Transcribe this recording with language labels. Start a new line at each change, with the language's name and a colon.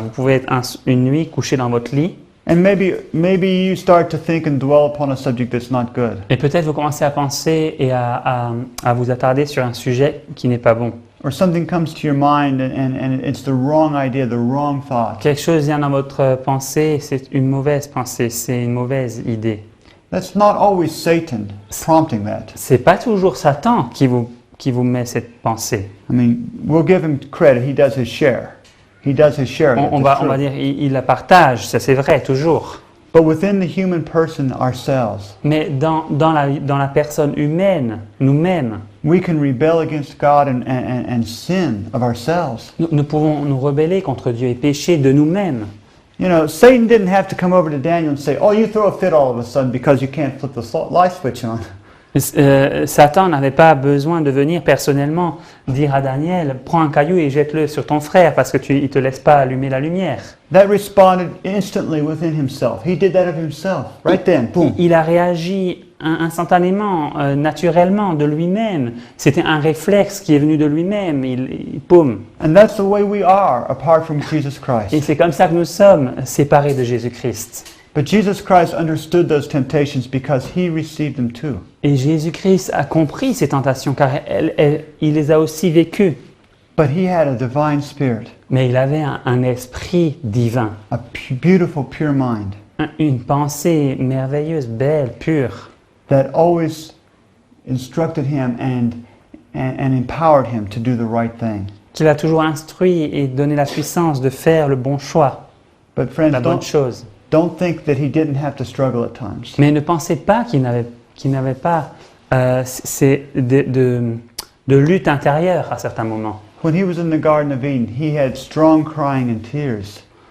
French: Vous pouvez être une nuit couché dans votre lit
English: and maybe you start to think and dwell upon a subject that's not good.
French: et peut-être vous commencez à penser et à vous attarder sur un sujet qui n'est pas bon.
English: Or something comes to your mind and it's the wrong idea, the wrong thought.
French: Quelque chose vient dans votre pensée, c'est une mauvaise pensée, c'est une mauvaise idée.
English: That's not always Satan prompting that.
French: C'est pas toujours Satan qui vous met cette pensée.
English: I mean, we'll give him credit. He does his share. He does his share.
French: On va dire il la partage, ça c'est vrai toujours.
English: But within the human person ourselves,
French: Mais dans la personne humaine, nous-mêmes,
English: we can rebel against God and sin of ourselves.
French: nous pouvons nous rebeller contre Dieu et pécher de nous-mêmes.
English: You know, Satan didn't have to come over to Daniel and say, "Oh, you throw a fit all of a sudden because you can't flip the light switch on."
French: Satan n'avait pas besoin de venir personnellement dire à Daniel, prends un caillou et jette-le sur ton frère parce que il te laisse pas allumer la lumière.
English: That responded instantly within himself. He did that of himself right then. Boom.
French: Il a réagi instantanément, naturellement, de lui-même. C'était un réflexe qui est venu de lui-même. Boum.
English: And that's the way we are apart from Jesus
French: Et
English: Christ.
French: c'est comme ça que nous sommes séparés de Jésus-Christ.
English: But Jesus Christ understood those temptations because he received them too.
French: Et Jésus-Christ a compris ces tentations car il les a aussi vécues.
English: But he had a divine spirit,
French: Mais il avait un esprit divin,
English: a beautiful, pure mind
French: une pensée merveilleuse, belle, pure,
English: that always instructed him and empowered him to do the right thing.
French: qui l'a toujours instruit et donné la puissance de faire le bon choix,
English: But friends,
French: la bonne chose.
English: don't think that he didn't have to struggle at times.
French: Mais ne pensez pas qu'il n'avait pas de lutte intérieure à certains moments.
English: When he was in the Garden of Eden, he had strong crying and tears.